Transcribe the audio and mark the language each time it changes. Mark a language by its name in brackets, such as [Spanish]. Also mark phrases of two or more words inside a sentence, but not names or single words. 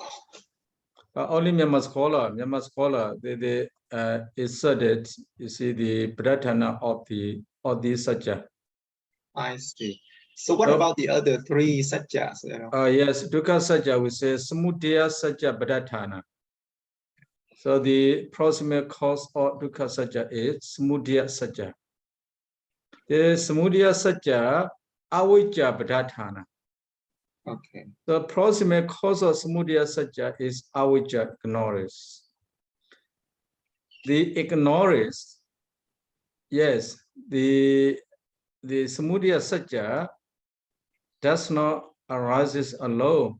[English] Only Myanmar scholar, they inserted, you see, the Padapthana of the Sajja. I see. So what about the other three Sajjas? Yes, [Pali] Dukkha Sajja, [English] we say [Pali] Samudaya Sajja Padapthana. [English] So the proximate cause of [Pali] Dukkha Sajja [English] is [Pali] Samudaya Sajja. The Samudaya Sajja Avijja Padapthana. [English] Okay. The proximate cause of [Pali] Samudaya Sajja [English] is Avijja, ignorance. The ignorance, yes, the [Pali] Samudaya Sajja [English] does not arise alone.